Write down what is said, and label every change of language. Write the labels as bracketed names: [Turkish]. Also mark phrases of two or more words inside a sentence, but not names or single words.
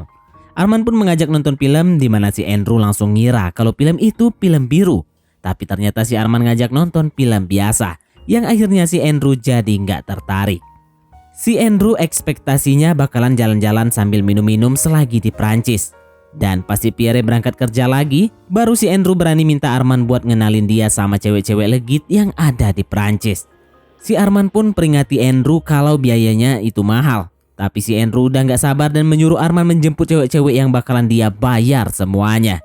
[Indonesian] Arman pun mengajak nonton film di mana si Andrew langsung ngira kalau film itu film biru. Tapi ternyata si Arman ngajak nonton film biasa, yang akhirnya si Andrew jadi nggak tertarik. Si Andrew ekspektasinya bakalan jalan-jalan sambil minum-minum selagi di Prancis. Dan pas si Pierre berangkat kerja lagi, baru si Andrew berani minta Arman buat ngenalin dia sama cewek-cewek legit yang ada di Prancis. Si Arman pun peringati Andrew kalau biayanya itu mahal. Tapi si Andrew udah gak sabar dan menyuruh Arman menjemput cewek-cewek yang bakalan dia bayar semuanya.